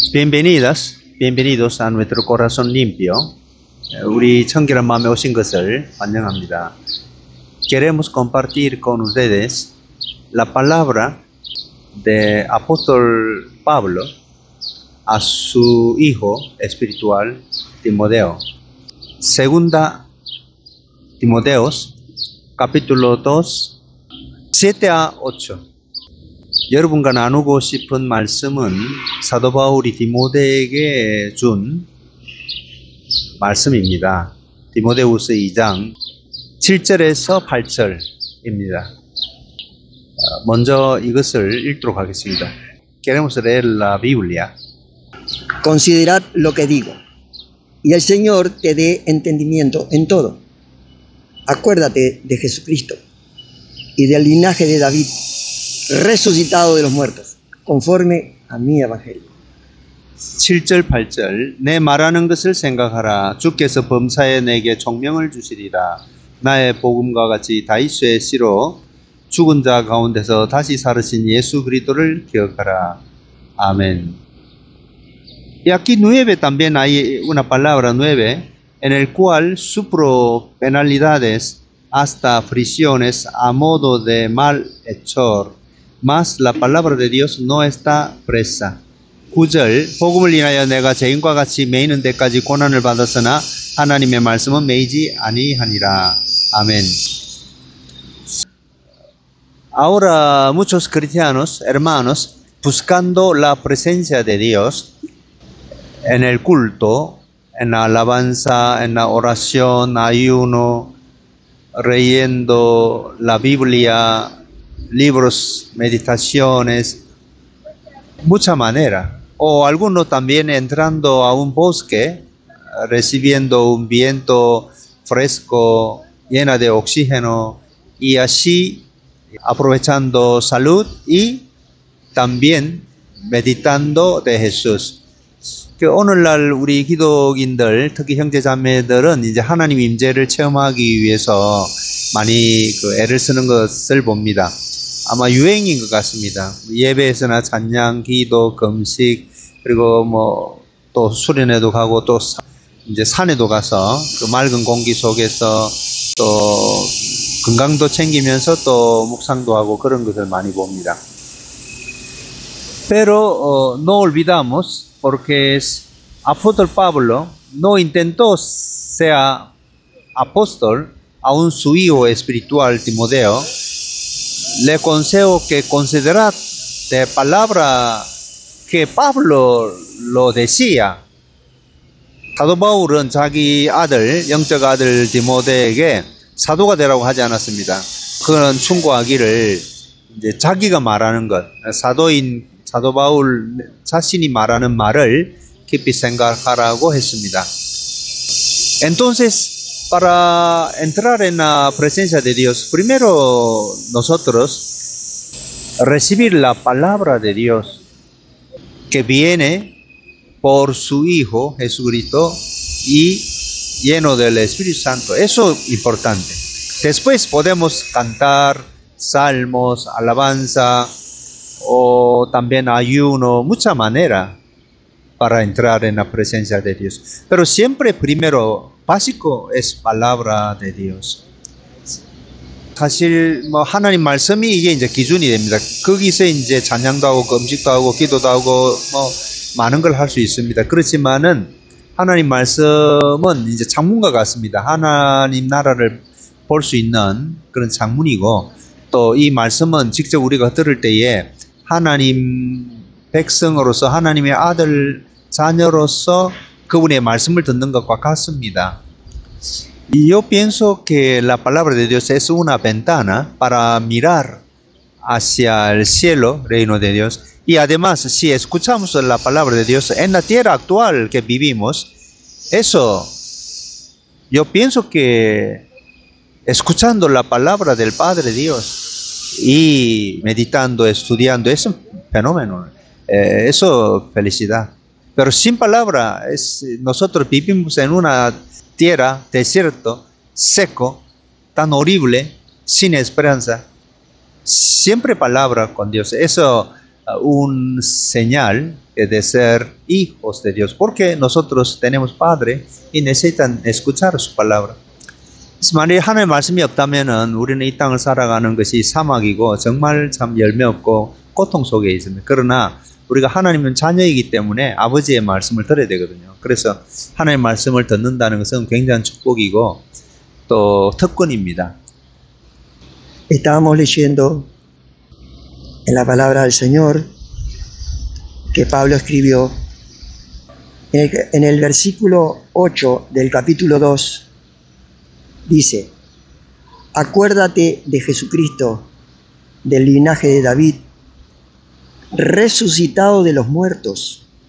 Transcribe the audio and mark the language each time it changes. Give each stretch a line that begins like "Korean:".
Spanish: Bienvenidas, bienvenidos a nuestro corazón limpio.
Korean: 우리 청결한 마음에 오신 것을 환영합니다.
Spanish: Queremos compartir con ustedes la palabra de apóstol Pablo a su hijo espiritual Timoteo. Segunda Timoteos, capítulo 2, 7 a 8.
Korean: 여러분과 나누고 싶은 말씀은 사도 바울이 디모데에게 준 말씀입니다. 디모데후서 2장 7절에서 8절입니다. 먼저 이것을 읽도록 하겠습니다.
Spanish: Queremos leer la Biblia. Considerad lo que digo, y el Señor te dé entendimiento en todo. Acuérdate de Jesucristo y del linaje de David, resucitado de los muertos, conforme a mi evangelio.
Korean: 7절 8절 내 말하는 것을 생각하라. 주께서 범사에 내게 총명을 주시리라. 나의 복음과 같이 다윗의 씨로 죽은 자 가운데서 다시 살으신 예수 그리스도를 기억하라.
Spanish: Amén. Y aquí 9 también hay una palabra 9 en el cual sufro penalidades hasta prisiones a modo de malhechor. Mas la palabra de Dios no está presa.
Korean: 9절 복음을 인하여 내가 죄인과 같이 매이는 데까지 고난을 받았으나 하나님의 말씀은 매이지 아니하니라. 아멘.
Spanish: Ahora muchos cristianos, hermanos, buscando la presencia de Dios en el culto, en la alabanza, en la oración, ayuno, leyendo la Biblia, libros, meditaciones, mucha manera. O algunos también entrando a un bosque, recibiendo un viento fresco, llena de oxígeno, y así aprovechando salud y también meditando de Jesús.
Korean: 그 오늘날 우리 기독인들, 특히 형제자매들은 이제 하나님 임재를 체험하기 위해서 많이 애를 쓰는 것을 봅니다. 아마 유행인 것 같습니다. 예배에서나 찬양, 기도, 금식, 그리고 또 수련회도 가고 또 이제 산에도 가서 그 맑은 공기 속에서 또 건강도 챙기면서 또 묵상도 하고 그런 것을 많이 봅니다.
Spanish: Pero no olvidamos porque apóstol Pablo no intentó ser apóstol, aún su hijo espiritual Timoteo. Le aconsejo que considerad de palabra que Pablo lo decía.
Korean: 사도 바울은 자기 아들, 영적 아들 디모데에게 사도가 되라고 하지 않았습니다. 그는 충고하기를 이제 자기가 말하는 것, 사도인 사도 바울 자신이 말하는 말을 깊이 생각하라고 했습니다.
Spanish: Entonces, para entrar en la presencia de Dios, primero nosotros recibir la palabra de Dios que viene por su Hijo Jesucristo y lleno del Espíritu Santo. Eso es importante. Después podemos cantar salmos, alabanza o también ayuno, mucha manera para entrar en la presencia de Dios. Pero siempre primero básico es palabra de Dios.
Korean: 사실 하나님 말씀이 이게 이제 기준이 됩니다. 거기서 이제 찬양도 하고 금식도 하고 기도도 하고 많은 걸 할 수 있습니다. 그렇지만은 하나님 말씀은 이제 창문과 같습니다. 하나님 나라를 볼 수 있는 그런 창문이고, 또 이 말씀은 직접 우리가 들을 때에 하나님 백성으로서 하나님의 아들 자녀로서 그분의 말씀을 듣는 것과 같습니다.
Spanish: Y yo pienso que la palabra de Dios es una ventana para mirar hacia el cielo, reino de Dios. Y además, si escuchamos la palabra de Dios en la tierra actual que vivimos, eso, yo pienso que escuchando la palabra del Padre Dios y meditando, estudiando, es un fenómeno. Eso, felicidad. Pero sin palabra, nosotros vivimos en una tierra, desierto, seco, tan horrible, sin esperanza. Siempre palabra con Dios. Eso un señal de ser hijos de Dios, porque nosotros tenemos Padre y necesitan escuchar su palabra.
Korean: 만약에 하나님의 말씀이 없다면은 우리는 이 땅을 살아가는 것이 사막이고 정말 참 열매 없고 고통 속에 있습니다. 그러나 우리가 하나님은 자녀이기 때문에 아버지의 말씀을 들어야 되거든요. 그래서 하나님의 말씀을 듣는다는 것은 굉장한 축복이고 또 특권입니다.
Spanish: Estábamos leyendo en la palabra del Señor que Pablo escribió en el versículo 8 del capítulo 2. Dice, acuérdate de Jesucristo, del linaje de David, resucitado de los muertos.